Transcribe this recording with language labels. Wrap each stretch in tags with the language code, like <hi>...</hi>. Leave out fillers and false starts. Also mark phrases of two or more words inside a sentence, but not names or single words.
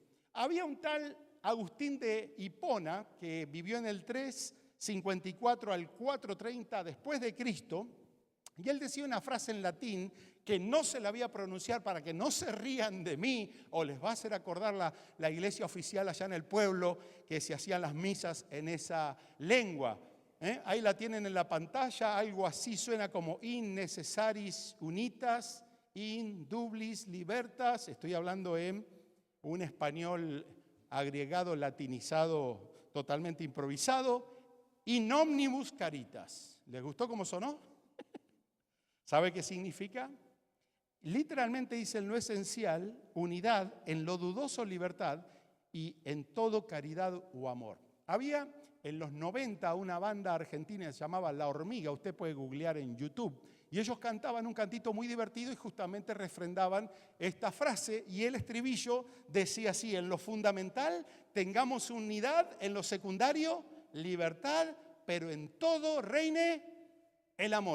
<es>Había un tal Agustín de Hipona que vivió en el 354 al 430 después de Cristo, y él decía una frase en latín que no se la voy a pronunciar para que no se rían de mí, o les va a hacer acordar la iglesia oficial allá en el pueblo que se hacían las misas en esa lengua. Ahí la tienen en la pantalla, algo así suena como</es> <la>in necessaris unitas, in dublis libertas.</la> <es>Estoy hablando en un español agregado, latinizado, totalmente improvisado.</es> <la>In omnibus caritas.</la> <es>¿Les gustó cómo sonó? ¿Sabe qué significa? Literalmente dice en lo esencial, unidad, en lo dudoso libertad y en todo caridad o amor. Había en los 90 una banda argentina que se llamaba La Hormiga, usted puede googlear en YouTube, y ellos cantaban un cantito muy divertido y justamente refrendaban esta frase, y el estribillo decía así: en lo fundamental tengamos unidad, en lo secundario libertad, pero en todo reine el amor.</es>